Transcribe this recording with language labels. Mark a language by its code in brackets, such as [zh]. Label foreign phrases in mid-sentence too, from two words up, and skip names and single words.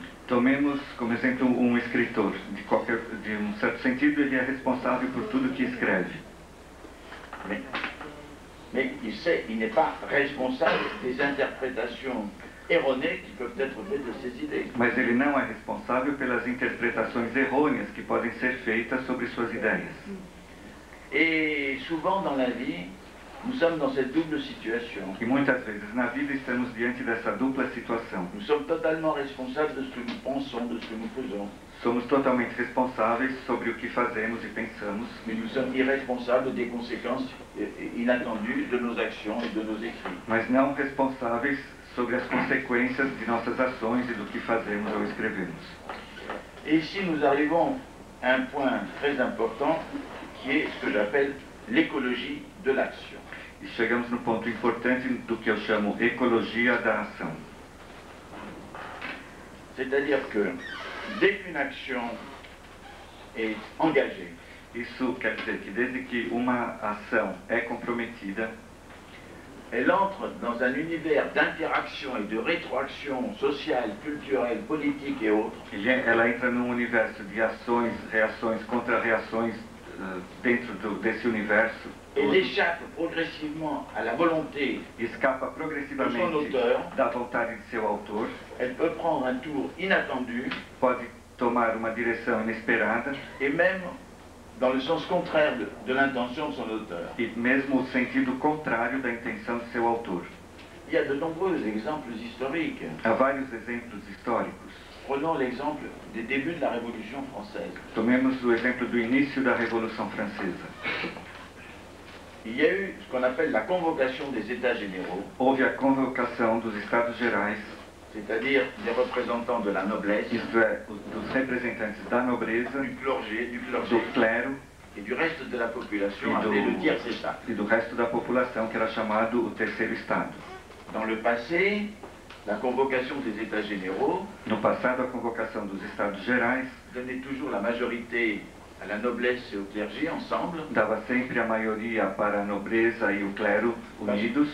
[pt] Tomemos como exemplo um escritor. De um certo sentido, ele é responsável por tudo que escreve. [fr] Mais il n'est pas responsable des interprétations erronées qui peuvent être faites de ses idées. [pt] Mas ele não é responsável pelas interpretações errôneas que podem ser feitas sobre suas ideias. [fr] Et souvent dans la vie, nous sommes dans cette double situation. [pt] E muitas vezes na vida estamos diante dessa dupla situação. [fr] Nous sommes totalement responsables de ce que nous pensons, de ce que nous faisons. [pt] Somos totalmente responsáveis sobre o que fazemos e pensamos, [fr] Mais nous sommes irresponsables des conséquences inattendues de nos actions et de nos écrits. [pt] mas não responsáveis sobre as consequências de nossas ações e do que fazemos ou escrevemos. [fr] Et ici, nous arrivons à un point très important qui est ce que j'appelle l'écologie de l'action. [pt] E chegamos no ponto importante do que eu chamo ecologia da ação. [fr] C'est-à-dire que dès qu'une action est engagée, [pt] Isso quer dizer que desde que uma ação é comprometida, [fr] elle entre dans un univers d'interaction et de rétroaction sociale, culturelle, politique et autres. [pt] Ela entra num universo de ações, reações, contra-reações dentro desse universo. [fr] Elle échappe progressivement à la volonté, [pt] Escapa [fr] de son [pt] progressivamente [fr] auteur. [pt] da vontade de seu autor, [fr] Elle peut prendre un tour inattendu [pt] pode tomar uma direção inesperada [fr] et même dans le sens contraire de l'intention de son auteur. [pt] e mesmo o sentido contrário da intenção de seu autor. [fr] Il y a de nombreux exemples historiques. [pt] Há vários exemplos históricos. [fr] Prenons l'exemple des débuts de la Révolution française. [pt] Tomemos o exemplo do início da Revolução Francesa. [fr] Il y a eu ce qu'on appelle la convocation des États généraux, [pt] Houve a convocação dos Estados Gerais, [fr] c'est-à-dire des représentants de la noblesse, [pt] isto é, dos representantes da nobreza, [fr] du clergé [pt] do clero [fr] et du reste de la population, Et appelé de- le tiers état. [pt] e do resto da população, que era chamado o Terceiro Estado. [fr] Dans le passé, la convocation des États généraux [pt] No passado, a convocação dos Estados Gerais [fr] donnait toujours la majorité à la noblesse et au clergé ensemble, [pt] dava sempre a maioria para a nobreza e o clero unidos,